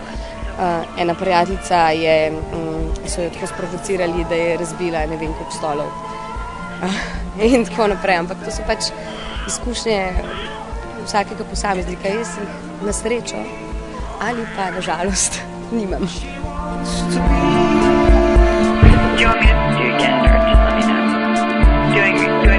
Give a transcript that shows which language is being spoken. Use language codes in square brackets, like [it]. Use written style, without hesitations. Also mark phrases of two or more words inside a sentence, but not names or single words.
[sl] Ena prijateljica so jo tako sprovocirali, da je razbila ne vem koliko stolov. In tako naprej, ampak to so pač izkušnje vsakega posameznika. Jaz jih na srečo ali pa na žalost nimam. [en] Do you want me to do again or just let me know? Doing